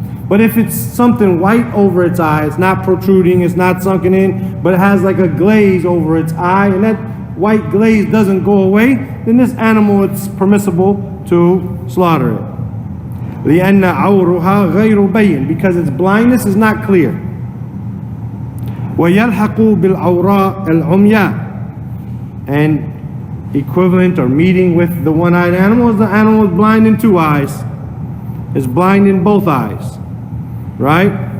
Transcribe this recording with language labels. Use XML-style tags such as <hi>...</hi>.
<en>But if it's something white over its eye, it's not protruding, it's not sunken in, but it has like a glaze over its eye, and that white glaze doesn't go away, then this animal, it's permissible to slaughter it.</en> <ar>لأن عورها غير بين,</ar> <en>because its blindness is not clear.</en> <ar>ويلحق بالعوراء العمياء,</ar> <en>and equivalent or meeting with the one-eyed animal is the animal is blind in two eyes. It's blind in both eyes, right?</en>